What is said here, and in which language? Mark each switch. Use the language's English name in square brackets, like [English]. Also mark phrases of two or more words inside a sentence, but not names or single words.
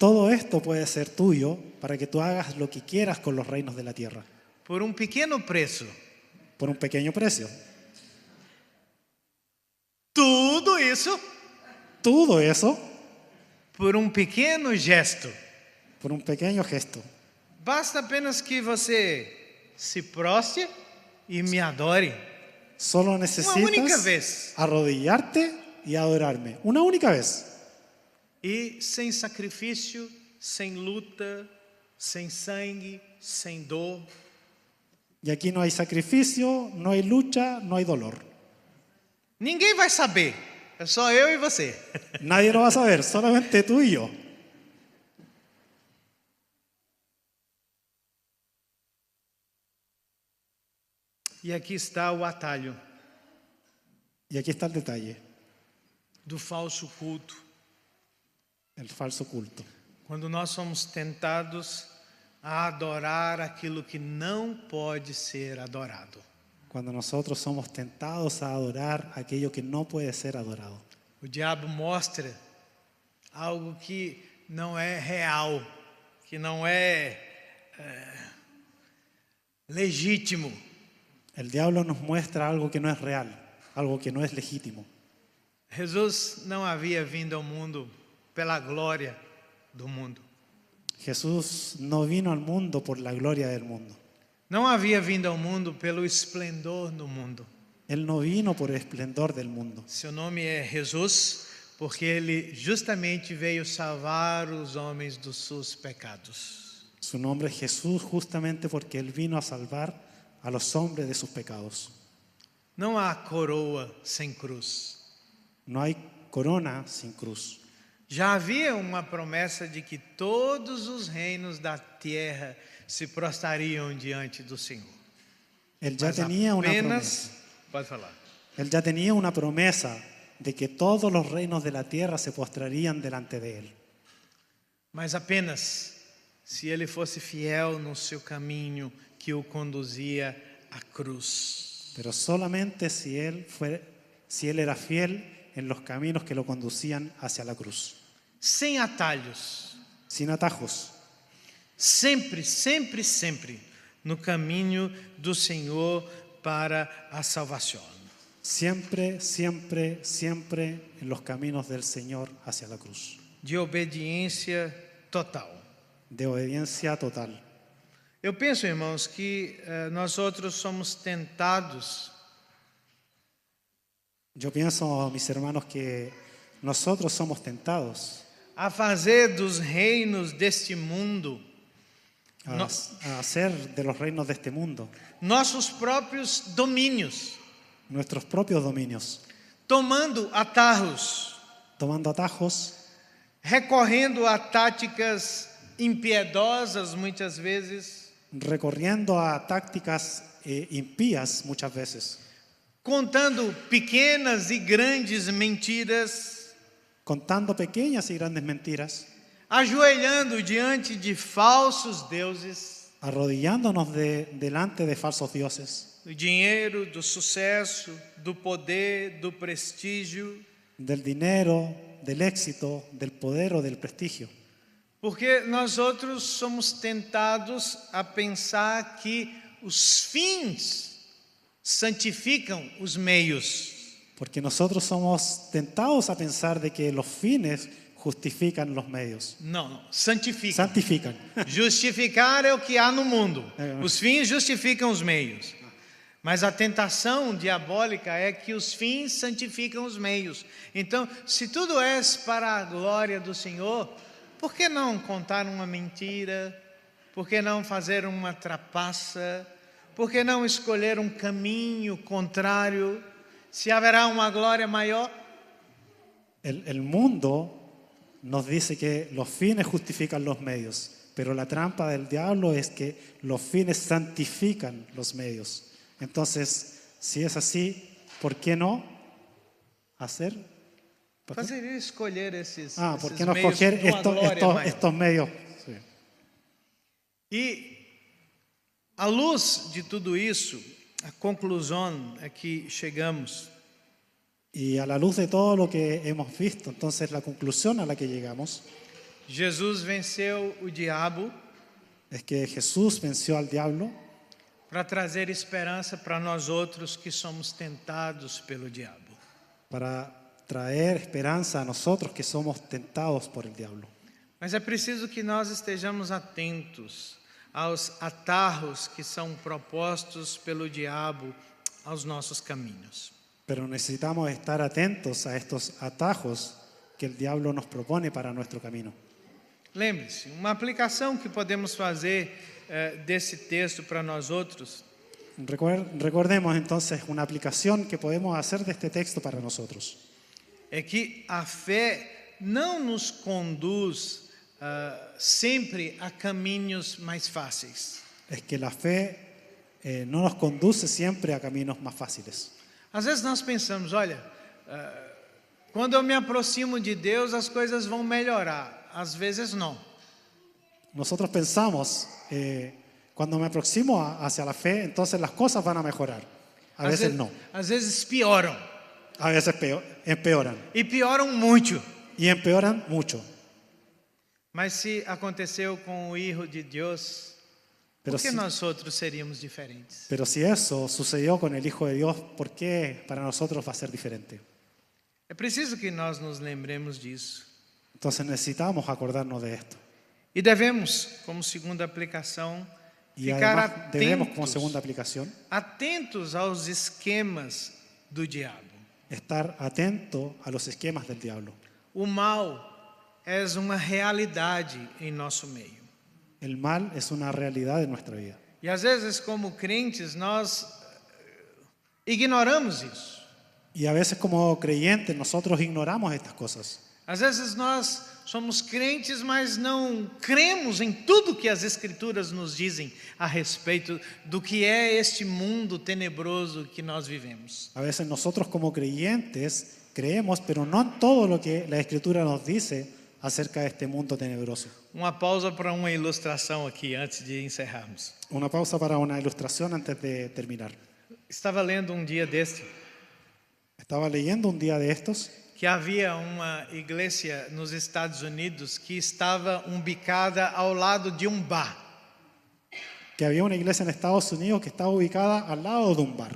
[Spanish] Todo esto puede ser tuyo para que tú hagas lo que quieras con los reinos de la tierra, [Portuguese] por um pequeno preço. [Spanish] por un pequeño precio. [Portuguese] Tudo isso [Spanish] Todo eso [Portuguese] por um pequeno gesto. [Spanish] por un pequeño gesto. [Portuguese] Basta apenas que você se prostre e me adore. [Spanish] Solo [Portuguese] única [Spanish] necesitas [Portuguese] vez. [Spanish] arrodillarte y adorarme. Una única vez. [Portuguese] E sem sacrifício, sem luta, sem sangue, sem dor. [Spanish] Y aquí no hay sacrificio, no hay lucha, no hay dolor. [Portuguese] Ninguém vai saber. É só eu e você. [Spanish] Nadie lo va a saber, solamente tú y yo. [Portuguese] E aqui está o atalho [Spanish] Y aquí está el detalle, [Portuguese] do falso culto. [Spanish] el falso culto. [Portuguese] Quando nós somos tentados a adorar aquilo que não pode ser adorado. [Spanish] Cuando nosotros somos tentados a adorar aquello que no puede ser adorado. [Portuguese] O diabo mostra algo que não é real, que não é legítimo. [Spanish] El diablo nos muestra algo que no es real, algo que no es legítimo. [Portuguese] Jesus não havia vindo ao mundo pela glória do mundo. [Spanish] Jesús no vino al mundo por la gloria del mundo. [Portuguese] Não havia vindo ao mundo pelo esplendor do mundo. [Spanish] Él no vino por el esplendor del mundo. [Portuguese] Seu nome é Jesus porque ele justamente veio salvar os homens dos seus pecados. [Spanish] Su nombre es Jesús justamente porque Él vino a salvar a los hombres de sus pecados. [Portuguese] Não há coroa sem cruz. [Spanish] No hay corona sin cruz. [Portuguese] Já havia uma promessa de que todos os reinos da terra se prostrariam diante do Senhor. [Spanish] Él ya [Portuguese] Mas [Spanish] tenía una [Portuguese] apenas, [Spanish] promesa. [Portuguese] pode falar. [Spanish] Él ya tenía una promesa de que todos los reinos de la tierra se postrarían delante de Él. [Portuguese] Mas apenas se ele fosse fiel no seu caminho que o conduzia à cruz. [Spanish] Pero solamente si Él era fiel en los caminos que lo conducían hacia la cruz. [Portuguese] Sem atalhos. [Spanish] Sin atajos. [Portuguese] Sempre, sempre, sempre no caminho do Senhor para a salvação. [Spanish] Siempre, siempre, siempre en los caminos del Señor hacia la cruz. [Portuguese] De obediência total. [Spanish] De obediencia total. [Portuguese] Eu penso, irmãos, que nós outros somos tentados [Spanish] Yo pienso, mis hermanos, que nosotros somos tentados [Portuguese] a fazer dos reinos deste mundo [Spanish] a hacer de los reinos de este mundo [Portuguese] nossos próprios domínios, [Spanish] nuestros propios dominios, [Portuguese] tomando atalhos, [Spanish] tomando atajos, [Portuguese] recorrendo a táticas impiedosas muitas vezes, [Spanish] recorriendo a tácticas impías muchas veces, [Portuguese] contando pequenas e grandes mentiras, [Spanish] contando pequeñas y grandes mentiras, [Portuguese] ajoelhando diante de falsos deuses, [Spanish] arrodillándonos delante de falsos dioses, [Portuguese] do dinheiro, do sucesso, do poder, do prestígio, [Spanish] del dinero, del éxito, del poder o del prestigio. [Portuguese] porque nós outros somos tentados a pensar que os fins santificam os meios. [Spanish] Porque nosotros somos tentados a pensar de que los fines justifican los medios. [Portuguese] Não, santificam. [Spanish] Santifican. [Portuguese] Justificar é o que há no mundo. Os fins justificam os meios. Mas a tentação diabólica é que os fins santificam os meios. Então, se tudo é para a glória do Senhor, por que não contar uma mentira? Por que não fazer uma trapaça? Por que não escolher um caminho contrário? Se haverá uma glória maior? [Spanish] El mundo nos dice que los fines justifican los medios, pero la trampa del diablo es que los fines santifican los medios. Entonces, si es así, ¿por qué no hacer? [Portuguese] Fazer escolher esses, [Spanish] ¿Por [Portuguese] esses [Spanish] qué no [Portuguese] meios [Spanish] escoger [Portuguese] de uma glória maior? [Spanish] estos medios? Sí. [Portuguese] E à luz de tudo isso, a conclusão a que chegamos [Spanish] Y a la luz de todo lo que hemos visto, entonces la conclusión a la que llegamos, [Portuguese] Jesus venceu o diabo [Spanish] es que Jesús venció al diablo [Portuguese] para trazer esperança para nós outros que somos tentados pelo diabo. [Spanish] para traer esperanza a nosotros que somos tentados por el diablo. [Portuguese] Mas é preciso que nós estejamos atentos aos atarros que são propostos pelo diabo aos nossos caminhos. [Spanish] Pero necesitamos estar atentos a estos atajos que el diablo nos propone para nuestro camino. [Portuguese] Lembre-se, uma aplicação que podemos fazer desse texto para nós outros [Spanish] Recordemos entonces una aplicación que podemos hacer de este texto para nosotros. [Portuguese] é que a fé não nos conduz sempre a caminhos mais fáceis. [Spanish] Es que la fe no nos conduce siempre a caminos más fáciles. [Portuguese] Às vezes nós pensamos, olha, quando eu me aproximo de Deus as coisas vão melhorar. Às vezes não. [Spanish] Nosotros pensamos, cuando me aproximo hacia la fe, entonces las cosas van a mejorar. A veces no. [Portuguese] Às vezes pioram. [Spanish] A veces empeoran. [Portuguese] E pioram muito. [Spanish] Y empeoran mucho. [Portuguese] Mas se aconteceu com o Hijo de Deus, [Spanish] Pero [Portuguese] por que [Spanish] si- [Portuguese] nós outros seríamos diferentes? [Spanish] Pero si eso sucedió con el Hijo de Dios, ¿por qué para nosotros va a ser diferente? [Portuguese] É preciso que nós nos lembremos disso. [Spanish] Entonces necesitamos acordarnos de esto. [Portuguese] E devemos, como segunda aplicação, [Spanish] Y [Portuguese] ficar [Spanish] además debemos como [Portuguese] atentos, [Spanish] segunda aplicación [Portuguese] atentos aos esquemas do diabo. [Spanish] estar atento a los esquemas del diablo. [Portuguese] O mal é uma realidade em nosso meio. [Spanish] El mal es una realidad de nuestra vida. [Portuguese] E às vezes, como crentes, nós ignoramos isso. [Spanish] Y a veces como creyentes nosotros ignoramos estas cosas. [Portuguese] Às vezes nós somos crentes, mas não cremos em tudo que as Escrituras nos dizem a respeito do que é este mundo tenebroso que nós vivemos. [Spanish] A veces nosotros como creyentes creemos, pero no en todo lo que la Escritura nos dice acerca de este mundo tenebroso. [Portuguese] Uma pausa para uma ilustração aqui, antes de encerrarmos. [Spanish] Una pausa para una ilustración antes de terminar. [Portuguese] Estava lendo um dia deste [Spanish] Estaba leyendo un día de estos [Portuguese] que havia uma igreja nos Estados Unidos que estava umbicada ao lado de um bar. [Spanish] que había una iglesia en Estados Unidos que estaba ubicada al lado de un bar.